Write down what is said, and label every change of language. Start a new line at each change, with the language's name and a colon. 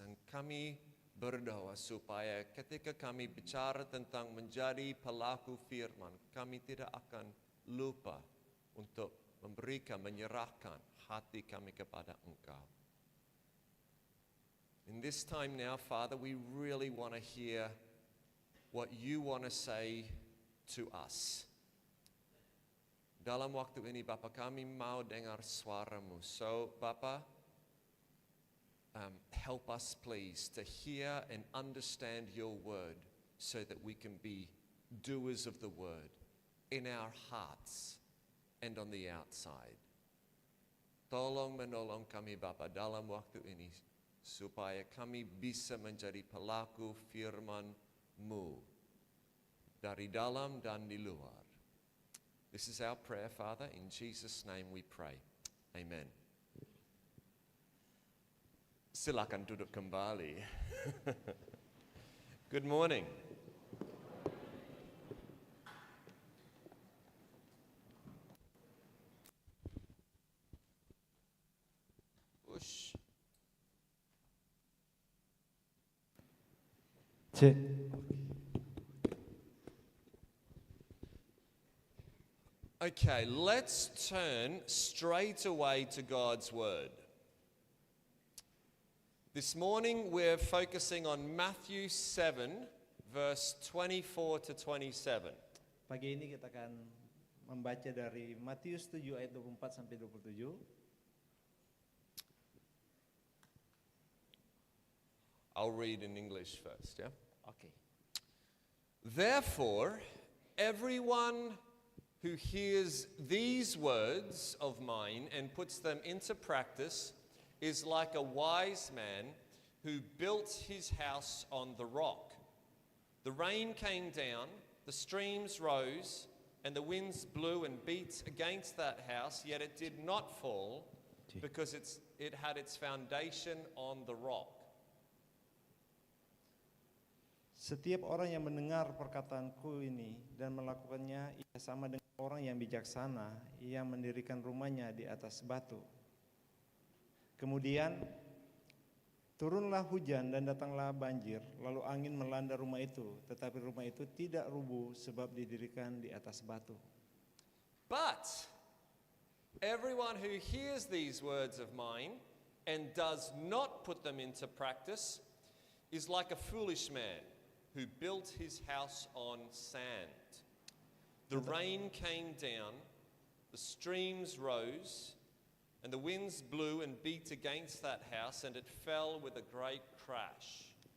Indonesian: Dan kami berdoa supaya ketika kami bicara tentang menjadi pelaku firman, kami tidak akan lupa untuk memberikan, menyerahkan hati kami kepada Engkau.
English: In this time now, Father, we really want to hear what you want to say to us.
Indonesian: Dalam waktu ini, Bapa, kami mau dengar suara-Mu.
English: So, Bapa, help us please to hear and understand your word so that we can be doers of the word in our hearts and on the outside.
Indonesian: Tolong menolong kami, Bapa, dalam waktu ini supaya kami bisa menjadi pelaku firman-Mu dari dalam dan di luar.
English: This is our prayer, Father. In Jesus' name we pray. Amen.
Indonesian: Silakan duduk kembali.
English: Good morning. Ush. Cek. Okay, let's turn straight away to God's Word. This morning we're focusing on Matthew 7, verse 24 to 27.
Indonesian: Pagi ini kita akan membaca dari Matius 7 ayat 24 sampai 27.
English: I'll read in English first, yeah? Oke. Therefore, everyone who hears these words of mine and puts them into practice is like a wise man who built his house on the rock. The rain came down, the streams rose, and the winds blew and beat against that house, yet it did not fall because it had its foundation on the rock.
Indonesian: Setiap orang yang mendengar perkataanku ini dan melakukannya, ia sama dengan orang yang bijaksana yang mendirikan rumahnya di atas batu. Kemudian turunlah hujan dan datanglah banjir, lalu angin melanda rumah itu, tetapi rumah itu tidak rubuh sebab didirikan di atas batu.
English: But everyone who hears these words of mine and does not put them into practice is like a foolish man who built his house on sand. The rain came down, the streams rose, and the winds blew and beat against that house, and it fell with a great crash.